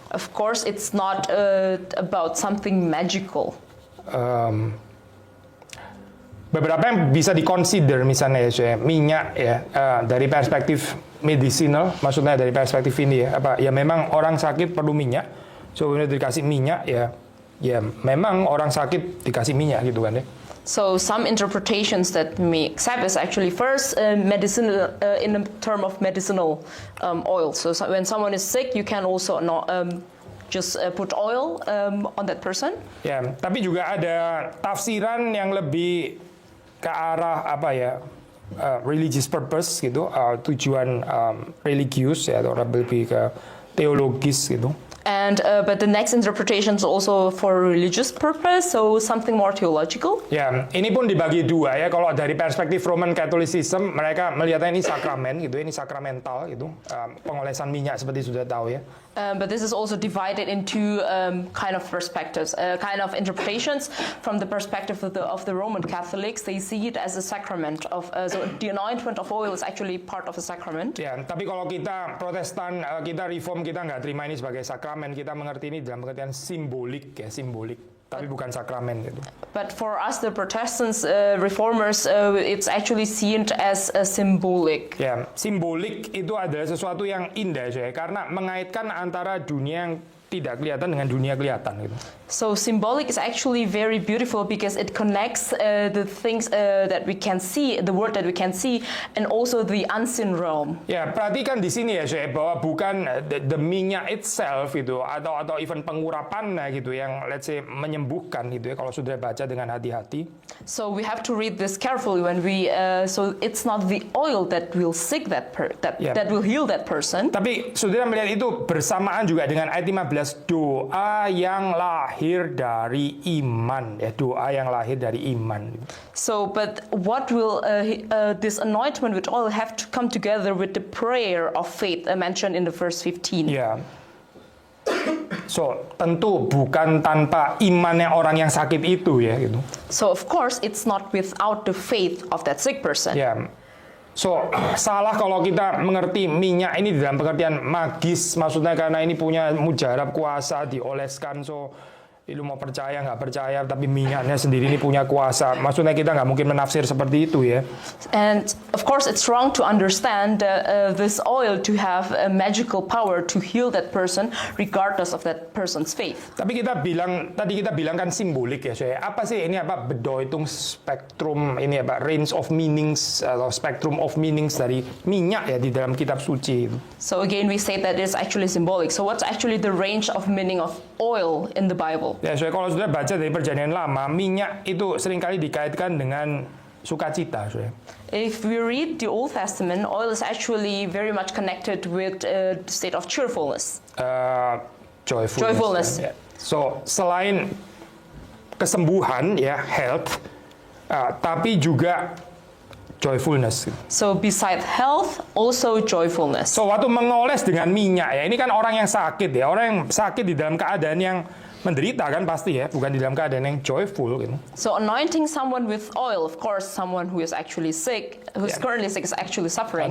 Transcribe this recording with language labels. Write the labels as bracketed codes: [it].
[en] Of course, it's not about something magical. [id] Beberapa yang bisa diconsider misalnya ya, minyak ya dari perspektif medicinal, maksudnya dari perspektif ini ya memang orang sakit perlu minyak. So kemudian dikasih minyak ya memang orang sakit dikasih minyak gitu kan ya. [en] So some interpretations that we accept is actually first medicinal in the term of medicinal oil. So when someone is sick, you can also just put oil on that person. [id] Ya, tapi juga ada tafsiran yang lebih ke arah religious purpose gitu, tujuan religius ya, atau lebih ke teologis gitu. [en] And but the next interpretation is also for religious purpose, so something more theological. [id] Ya, ini pun dibagi dua ya. Kalau dari perspektif Roman Catholicism, mereka melihatnya ini sakramen gitu, ini sakramental gitu, pengolesan minyak seperti sudah tahu ya. [en] But this is also divided into kind of perspectives, kind of interpretations. From the perspective of the Roman Catholics, they see it as a sacrament of. So the anointment of oil is actually part of a sacrament. [id] Ya, tapi kalau kita Protestan, kita Reform, kita nggak terima ini sebagai sakramen. Kita mengerti ini dalam pengertian simbolik ya, simbolik. Tapi bukan sakramen gitu. [en] But for us, the Protestants, Reformers, it's actually seen as a symbolic. [id] Ya, simbolik itu adalah sesuatu yang indah ya, karena mengaitkan antara dunia yang tidak kelihatan dengan dunia kelihatan gitu. [en] So symbolic is actually very beautiful because it connects the things that we can see, the world that we can see, and also the unseen realm. [id] Ya, perhatikan di sini ya, Syekh, bahwa bukan the minyak itself itu atau even pengurapannya gitu yang let's say menyembuhkan gitu ya kalau sudah baca dengan hati-hati. [en] So we have to read this carefully when we. So it's not the oil that will sick that will heal that person. [id] Tapi saudara melihat itu bersamaan juga dengan ayat 15, doa yang lahir dari iman ya, doa yang lahir dari iman. [en] So, but what will this anointment with oil have to come together with the prayer of faith mentioned in the verse 15? [id] Ya. So, tentu bukan tanpa imannya orang yang sakit itu ya gitu. [en] So, of course, it's not without the faith of that sick person. [id] Ya. So, salah kalau kita mengerti minyak ini dalam pengertian magis, maksudnya karena ini punya mujarab kuasa dioleskan, so lu mau percaya nggak percaya, tapi minyaknya sendiri ini punya kuasa. Maksudnya kita nggak mungkin menafsir seperti itu ya. [en] And of course it's wrong to understand this oil to have a magical power to heal that person regardless of that person's faith. [id] Tapi tadi kita bilang kan simbolik ya, saya. Apa sih ini apa bedeutung spektrum ini apa range of meanings atau spectrum of meanings dari minyak ya di dalam kitab suci. [en] So again we say that it's actually symbolic. So what's actually the range of meaning of oil in the Bible? [id] Ya, so kalau sudah baca dari Perjanjian Lama, minyak itu seringkali dikaitkan dengan sukacita. So. [en] If we read the Old Testament, oil is actually very much connected with the state of cheerfulness. [id] Joyfulness. Ya. So selain kesembuhan ya, health, tapi juga joyfulness. [en] So beside health, also joyfulness. [id] So waktu mengoles dengan minyak ya, ini kan orang yang sakit ya, orang yang sakit di dalam keadaan yang menderita kan pasti ya, bukan di dalam keadaan yang joyful gitu. [en] So anointing someone with oil, of course, someone who is actually sick, who's currently sick, is actually suffering.